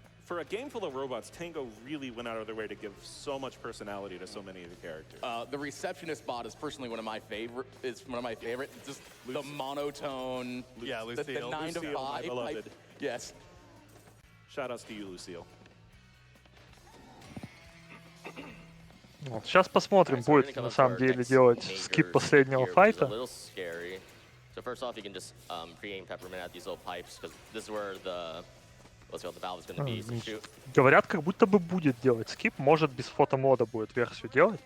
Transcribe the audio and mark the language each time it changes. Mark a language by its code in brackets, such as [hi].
[en] For a game full of robots, Tango really went out of their way to give so much personality to so many of the characters. The receptionist bot is personally one of my favorite. It's one of my favorite. Just the monotone. Yeah, Lucille. The 9 to 5. Beloved. Yes. Shout outs to you, Lucille. [ru] Вот. Сейчас посмотрим, будет на самом деле делать скип последнего файта. [en] So first off, you can just pre-aim Peppermint at these little pipes, because this is where the valve is going to be. So shoot. [ru] Говорят, как будто бы будет делать скип, может без фотомода будет версию делать.